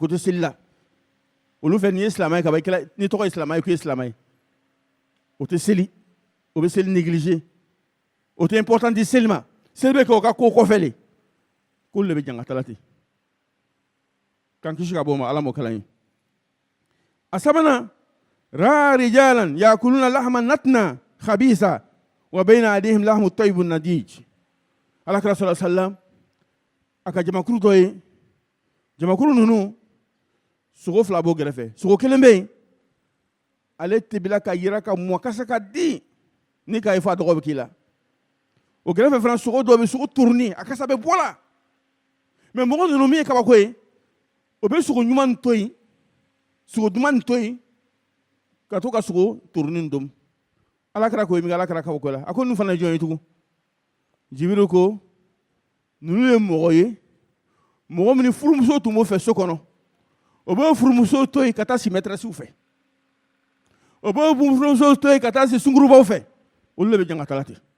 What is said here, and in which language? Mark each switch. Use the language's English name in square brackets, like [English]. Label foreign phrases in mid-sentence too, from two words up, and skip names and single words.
[Bambara] tɛ seli la olu fɛ nin ye silamɛ ye ka ban ni tɔgɔ ye silamɛ ye k'o ye silamɛ ye o tɛ seli o bɛ seli négligé o tɛ important di seli ma seli bɛ kɛ o ka ko kɔfɛ le k'olu de bɛ jan ka taa ten k'an kisi ka bɔ ma ala m'o kɛra ye a sabanan [Arabic] رأى رجالا يأكلون لحما نتنا خبيثا وبين أيديهم لحم طيب نضيج [Bambara] ala kɛra [Arabic] صلى الله عليه وسلم [Bambara] a ka jamakuru dɔ ye jamakuru ninnu sogo fila b'o kɛrɛfɛ sogo kelen bɛ yen ale tebila ka yira ka mɔ kasa ka di ni k'a ye fɔ a tɔgɔ bɛ k'i la o kɛrɛfɛ fana sogo dɔ bɛ sogo turunin a kasa bɛ bɔ la mais mɔgɔ ninnu min ye kabako ye o bɛ sogo ɲuman to yen sogo duman to yen ka to ka sogo turunin dom ala kɛra ko ye min ala kɛra kabako la a ko ninnu fana ye jɔn ye tugun jibiru ko ninnu ye mɔgɔ ye mɔgɔ min furumuso tun b'o fɛ so kɔnɔ o b'o furumuso to yen ka taa si maîtresse fɛ o b'o furumuso to yen ka taa si sungurubaw fɛ olu de bɛ jan ka taga ten